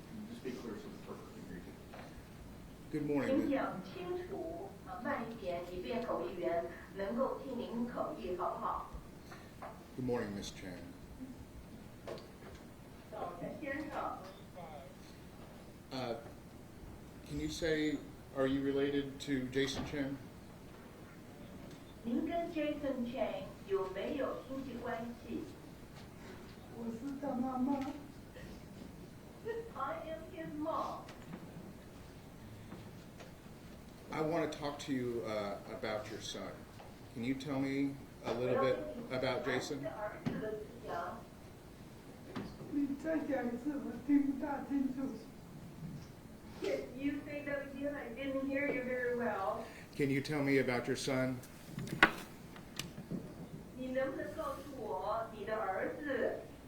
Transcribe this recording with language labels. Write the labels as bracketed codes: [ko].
[en] Just be clear so the purpose can hear you. Good [zh] 请 [en] morning. [zh] 讲清楚，慢一点，以便口译员能够听您口译，好不好？ [en] Good morning, Miss Chen. [zh] 早晨，先生。 [en] Can you say, are you related to Jason Chen? [zh] 您跟 Jason Chen 有没有亲戚关系？我是他妈妈。 [en] I am his mom. I want to talk to you about your son. Can you tell me a little bit about Jason? [zh] 儿子的思想。你再讲一次，我听不大清楚。 [en] Yes, you say that again. I didn't hear you very well. Can you tell me about your son? [zh] 你能不能告诉我你的儿子？